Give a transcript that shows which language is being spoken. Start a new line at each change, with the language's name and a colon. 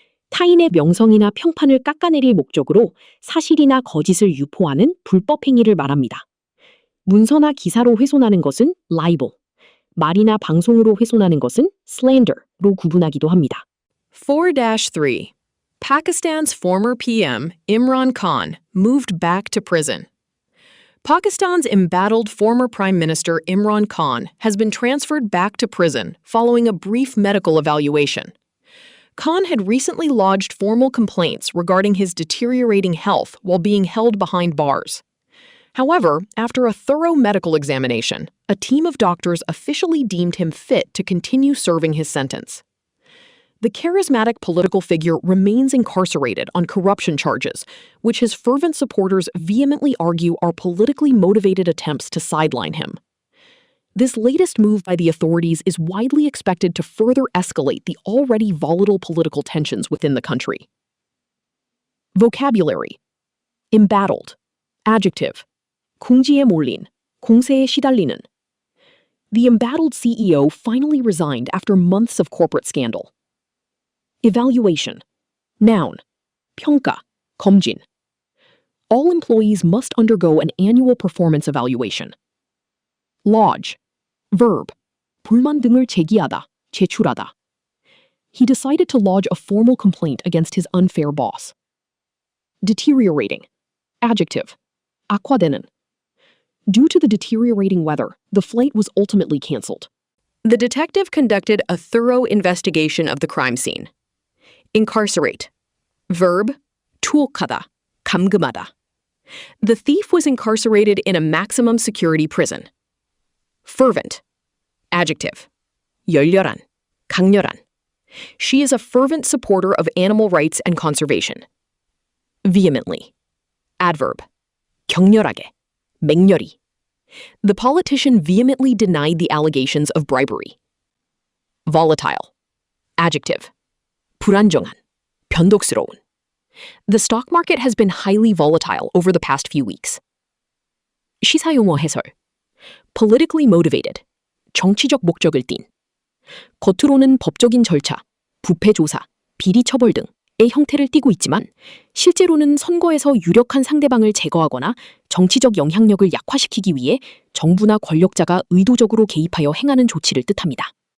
Korean: 타인의 명성이나 평판을 깎아내릴 목적으로 사실이나 거짓을 유포하는 불법 행위를 말합니다. 문서나 기사로 훼손하는 것은 libel. 말이나 방송으로 훼손하는 것은 slander로 구분하기도 합니다. 4-3.
English: Pakistan's former PM, Imran Khan, moved back to prison. Pakistan's embattled former Prime Minister Imran Khan has been transferred back to prison following a brief medical evaluation. Khan had recently lodged formal complaints regarding his deteriorating health while being held behind bars. However, after a thorough medical examination, a team of doctors officially deemed him fit to continue serving his sentence. The charismatic political figure remains incarcerated on corruption charges, which his fervent supporters vehemently argue are politically motivated attempts to sideline him. This latest move by the authorities is widely expected to further escalate the already volatile political tensions within the country. Vocabulary. Embattled. Adjective.
Korean: 궁지에 몰린, 공세에 시달리는.
English: The embattled CEO finally resigned after months of corporate scandal. Evaluation. Noun.
Korean: 평가, 검진.
English: All employees must undergo an annual performance evaluation. Lodge. Verb.
Korean: 불만 등을 제기하다, 제출하다.
English: He decided to lodge a formal complaint against his unfair boss. Deteriorating. Adjective.
Korean: 악화되는.
English: Due to the deteriorating weather, the flight was ultimately canceled. The detective conducted a thorough investigation of the crime scene. Incarcerate.
Korean: Verb, 투옥하다, 감금하다.
English: The thief was incarcerated in a maximum security prison. Fervent. Adjective.
Korean: 열렬한, 강렬한.
English: She is a fervent supporter of animal rights and conservation. Vehemently. Adverb.
Korean: 격렬하게, 맹렬히.
English: The politician vehemently denied the allegations of bribery. Volatile. Adjective.
Korean: 불안정한, 변덕스러운.
English: The stock market has been highly volatile over the past few weeks.
Korean: 시사용어 해설.
English: Politically motivated.
Korean: 정치적 목적을 띤. 겉으로는 법적인 절차, 부패 조사, 비리 처벌 등의 형태를 띠고 있지만 실제로는 선거에서 유력한 상대방을 제거하거나 정치적 영향력을 약화시키기 위해 정부나 권력자가 의도적으로 개입하여 행하는 조치를 뜻합니다.